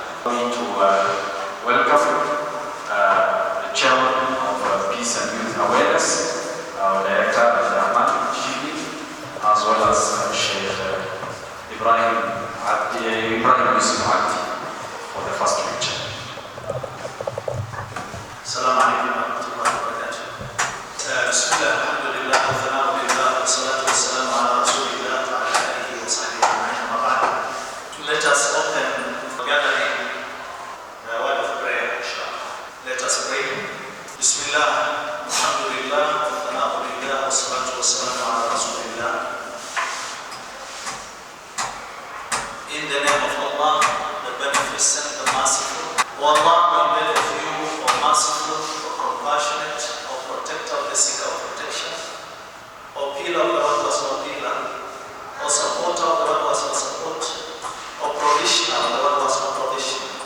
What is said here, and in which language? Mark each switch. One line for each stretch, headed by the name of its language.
English: We need to welcome the chairman of Peace and Youth Awareness, our director, Abdurrahman Shibli, as well as Sheikh Ibrahim Yusuf Abdi for the first lecture.
Arabic: السلام عليكم ورحمة الله وبركاته. بسم الله الحمد لله والثناء لله والصلاة والسلام على رسول الله وعلى آله وصحبه أجمعين. أما بعد,
English: let us open the gathering with a word of prayer, inshallah. Let us pray.
Arabic: بسم الله الحمد لله والثناء لله والصلاة والسلام على رسول الله.
English: In the name of Allah, the beneficent, the merciful. O Allah, we beg of you, O merciful, O compassionate, O protector of the seeker of protection, O pillar of the one who has no pillar, O supporter of the one who has no support, O provisioner of the one who has no provision,